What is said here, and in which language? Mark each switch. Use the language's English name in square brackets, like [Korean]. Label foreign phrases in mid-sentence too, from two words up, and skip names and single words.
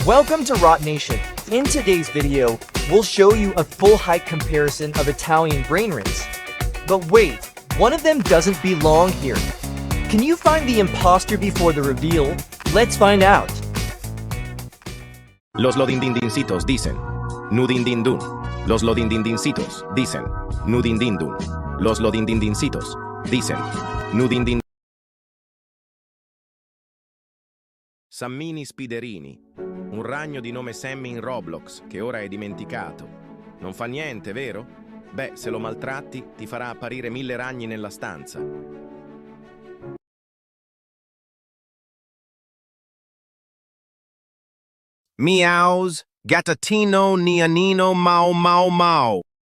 [English] Welcome to Rot Nation. In today's video, we'll show you a full height comparison of Italian brain rings. But wait, one of them doesn't belong here. Can you find the imposter before the reveal? Let's find out. [Spanish] Los lodindindincitos dicen, nudindindun. Los lodindindincitos dicen, nudindindun. Los lodindindincitos dicen, nudindindun. [Italian] Sammini Spiderini, un ragno di nome Sammy in Roblox che ora è dimenticato. Non fa niente, vero? Beh, se lo maltratti ti farà apparire 1000 ragni nella stanza. Meows, gattatino, nianino, mau mau mau.